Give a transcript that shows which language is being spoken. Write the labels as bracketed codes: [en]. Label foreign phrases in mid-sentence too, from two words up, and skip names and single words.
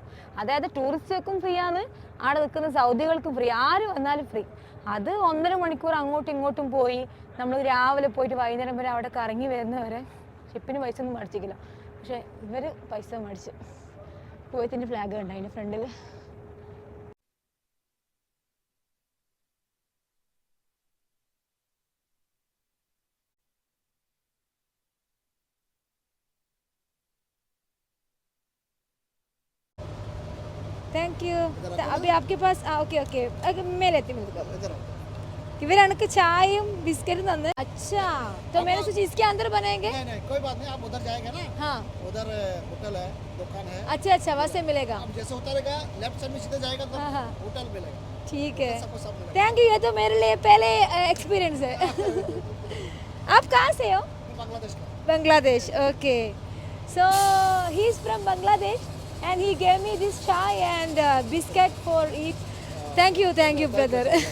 [ml] അതായത് ടൂറിസ്റ്റുകൾക്കും ഫ്രീ ആണ്, അവിടെ നിൽക്കുന്ന സൗദികൾക്കും ഫ്രീ, ആര് വന്നാലും ഫ്രീ. അത് 1.5 മണിക്കൂർ അങ്ങോട്ടും ഇങ്ങോട്ടും പോയി നമ്മൾ രാവിലെ പോയിട്ട് വൈകുന്നേരം വരെ അവിടെ കറങ്ങി വരുന്നവരെ ഷിപ്പിന് പൈസ ഒന്നും മേടിച്ചിട്ടില്ല. പക്ഷെ ഇവർ പൈസ മേടിച്ചു. കുവൈത്തിൻ്റെ ഫ്ലാഗ് ഉണ്ട് അതിൻ്റെ ഫ്രണ്ടിൽ. [en] thank you. [hi] अभी आपके पास ओके मैं लेती हूँ. इधर चाय बिस्किट तंदे. अच्छा तो मैंने सोचा इसके अंदर बनाएंगे. नहीं कोई बात नहीं, आप उधर जाएगा ना. हाँ उधर होटल है, दुकान है. अच्छा वहाँ से मिलेगा. आप जैसे उतरेगा [en] left side [hi] में सीधे जाएगा तो हाँ. होटल मिलेगा. ठीक है, सबको सब मिलेगा. [en] thank you. [hi] ये तो मेरे लिए पहले एक्सपीरियंस है. आप कहाँ से हो? बांग्लादेश का. [en] Bangladesh. Okay. So he is from Bangladesh and he gave me this chai and biscuit for eat. Thank you brother.